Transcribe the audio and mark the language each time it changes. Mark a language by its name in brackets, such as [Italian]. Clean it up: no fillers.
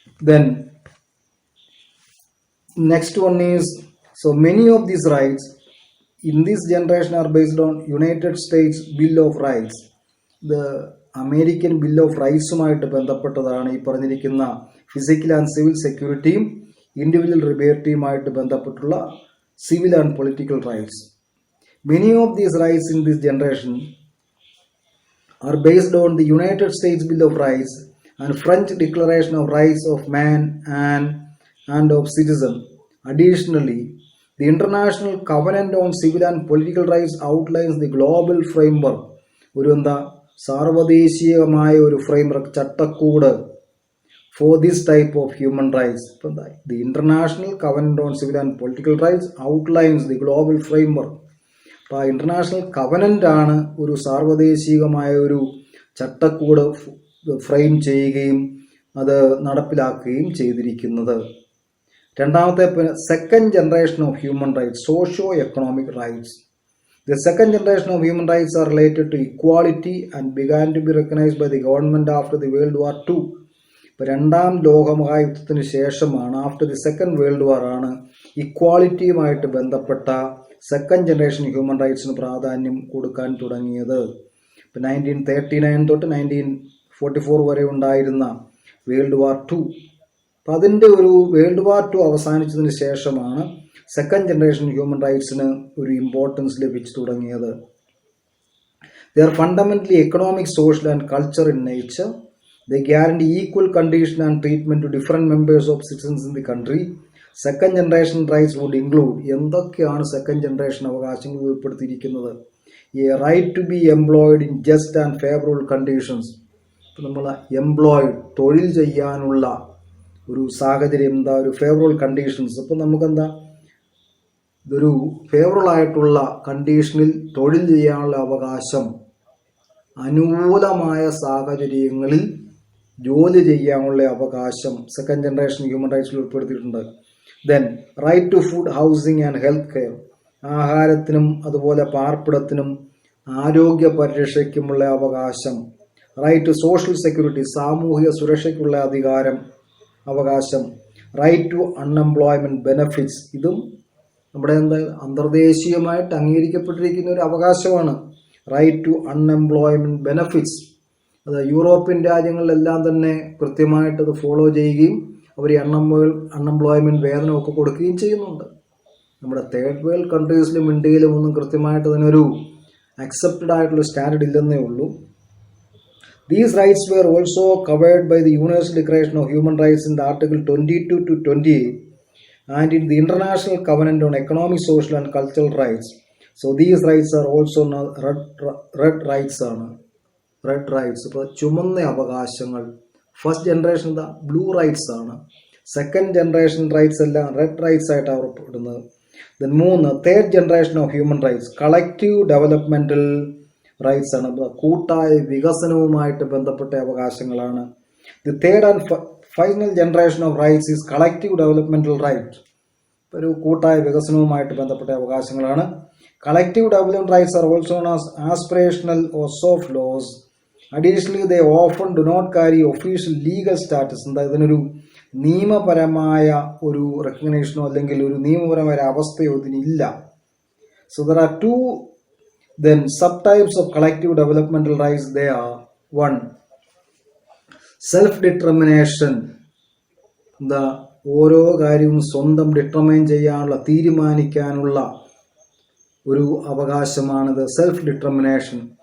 [English] Then next one is, so many of these rights in this generation are based on United States Bill of Rights. [Malayalam] ഇത് American bill of റൈറ്റ്സുമായിട്ട് ബന്ധപ്പെട്ടതാണ് ഈ പറഞ്ഞിരിക്കുന്ന physical and civil സെക്യൂരിറ്റിയും individual ലിബർട്ടിയുമായിട്ട് ബന്ധപ്പെട്ടുള്ള civil and political rights. [English] Many of these rights in this generation are based on the United States Bill of Rights and French Declaration of Rights of Man and of Citizen. Additionally, the International Covenant on Civil and Political Rights outlines the global framework. [Malayalam] ഒരു എന്താ സാർവദേശീയമായ ഒരു framework, ചട്ടക്കൂട് [English] for this type of human rights. The International Covenant on Civil and Political Rights outlines the global framework. [Malayalam] അപ്പോൾ international covenant ആണ് ഒരു സാർവദേശികമായ ഒരു ചട്ടക്കൂട് frame ചെയ്യുകയും അത് നടപ്പിലാക്കുകയും ചെയ്തിരിക്കുന്നത്. [English] രണ്ടാമത്തെ, second generation of human rights, socio economic rights. The second generation of human rights are related to equality and began to be recognized by the government after the World War II. [Malayalam] ഇപ്പോൾ രണ്ടാം ലോകമഹായുദ്ധത്തിന് ശേഷമാണ്, [English] after the second World War [Malayalam] ആണ് ഇക്വാളിറ്റിയുമായിട്ട് ബന്ധപ്പെട്ട second generation human റൈറ്റ്സിന് പ്രാധാന്യം കൊടുക്കാൻ തുടങ്ങിയത്. ഇപ്പം 1939 തൊട്ട് 1944 വരെ ഉണ്ടായിരുന്ന വേൾഡ് വാർ II അപ്പം അതിൻ്റെ ഒരു വേൾഡ് വാർ II അവസാനിച്ചതിന് ശേഷമാണ് സെക്കൻഡ് ജനറേഷൻ ഹ്യൂമൻ റൈറ്റ്സിന് ഒരു ഇമ്പോർട്ടൻസ് ലഭിച്ചു തുടങ്ങിയത്. [English] They are fundamentally economic, social and culture in nature. They guarantee equal condition and treatment to different members of citizens in the country. Second generation rights would include [Malayalam] എന്തൊക്കെയാണ് second generation അവകാശങ്ങൾ ഉൾപ്പെടുത്തിയിരിക്കുന്നത്? [English] A right to be employed in just and favorable conditions. [Malayalam] ഇപ്പം നമ്മൾ employed തൊഴിൽ ചെയ്യാനുള്ള ഒരു സാഹചര്യം, എന്താ ഒരു ഫേവറബിൾ കണ്ടീഷൻസ്. അപ്പം നമുക്കെന്താ ഇതൊരു ഫേവറബിൾ ആയിട്ടുള്ള കണ്ടീഷനിൽ തൊഴിൽ ചെയ്യാനുള്ള അവകാശം, അനുകൂലമായ സാഹചര്യങ്ങളിൽ ജോലി ചെയ്യാനുള്ള അവകാശം സെക്കൻഡ് ജനറേഷൻ ഹ്യൂമൻ റൈറ്റ്സിൽ ഉൾപ്പെടുത്തിയിട്ടുണ്ട്. [English] then right to food, housing and health care, [Malayalam] ആഹാരത്തിനും അതുപോലെ പാർപ്പിടത്തിനും ആരോഗ്യ പരിരക്ഷയ്ക്കുമുള്ള അവകാശം. [English] right to social security, [Malayalam] സാമൂഹിക സുരക്ഷയ്ക്കുള്ള അവകാശം. [English] right to unemployment benefits, [Malayalam] ഇതും നമ്മുടെ അന്തർദേശീയമായിട്ട് അംഗീകരിക്കപ്പെട്ടിരിക്കുന്ന ഒരു അവകാശമാണ്. [English] right to unemployment benefits, [Malayalam] അത് യൂറോപ്യൻ രാജ്യങ്ങളിലെല്ലാം തന്നെ കൃത്യമായിട്ട് അത് ഫോളോ ചെയ്യുകയും അവർ അൺഎംപ്ലോയ്മെൻറ്റ് വേതനമൊക്കെ കൊടുക്കുകയും ചെയ്യുന്നുണ്ട്. നമ്മുടെ തേർഡ് വേൾഡ് കൺട്രീസിലും ഇന്ത്യയിലും ഒന്നും കൃത്യമായിട്ട് അതിനൊരു അക്സെപ്റ്റഡ് ആയിട്ടുള്ള സ്റ്റാൻഡേർഡ് ഇല്ലെന്നേ ഉള്ളൂ. [English] These rights were also covered by the Universal Declaration of Human Rights in the Article 22 to 28 and in the International Covenant on Economic, Social and Cultural Rights. So these rights are also red rights ആണ്. [Malayalam] Red rights, ഇപ്പോൾ ചുമന്ന അവകാശങ്ങൾ. First generation എന്താ blue rights ആണ്. Second generation rights എല്ലാം red rights ആയിട്ടാണ് ഉറപ്പെടുന്നത്. [English] Then 3 third generation of human rights, collective developmental rights ആണ്. [Malayalam] കൂട്ടായ വികസനവുമായിട്ട് ബന്ധപ്പെട്ട അവകാശങ്ങളാണ്. [English] the third and final generation of rights is collective developmental right, [Malayalam] ഒരു കൂട്ടായ വികസനവുമായിട്ട് ബന്ധപ്പെട്ട അവകാശങ്ങളാണ്. [English] Collective development rights are also known as aspirational or soft laws. Additionally they often do not carry official legal status, [Malayalam] എന്താ ഇതിനൊരു നിയമപരമായ ഒരു റെക്കഗ്നേഷനോ അല്ലെങ്കിൽ ഒരു നിയമപരമായ അവസ്ഥയോ ഇതിനില്ല. [English] So there are 2 then subtypes of collective developmental rights. They are 1 self determination, [Malayalam] എന്താ ഓരോ കാര്യവും സ്വന്തം ഡിറ്റർമൈൻ ചെയ്യാനുള്ള, തീരുമാനിക്കാനുള്ള ഒരു അവകാശമാണിത് സെൽഫ് ഡിറ്റർമിനേഷൻ.